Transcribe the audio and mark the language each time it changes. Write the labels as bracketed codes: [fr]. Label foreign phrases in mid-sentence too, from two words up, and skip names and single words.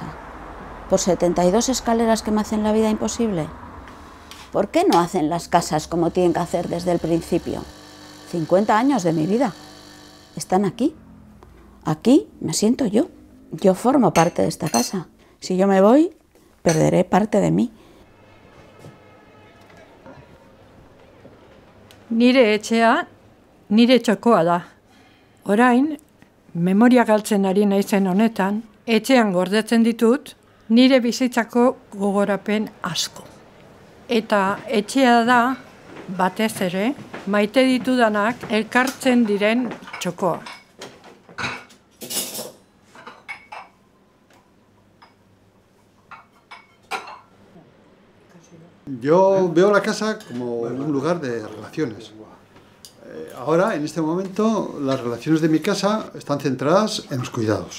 [es] ¿Por 72 escaleras que me hacen la vida imposible? ¿Por qué no hacen las casas como tienen que hacer desde el principio? 50 años de mi vida están aquí. Aquí me siento yo. Yo formo parte de esta casa. Si yo me voy, perderé parte de mí. [eu] Nire etxea, nire txokoa da. Orain, memoria galtzen ari naizen honetan, etxean gordetzen ditut, nire bizitzako gogorapen asko. Eta etxea da, batez ere, maite ditudanak elkartzen diren txokoa. [es] Yo veo la casa como un lugar de relaciones. Ahora, en este momento, las relaciones de mi casa están centradas en los cuidados.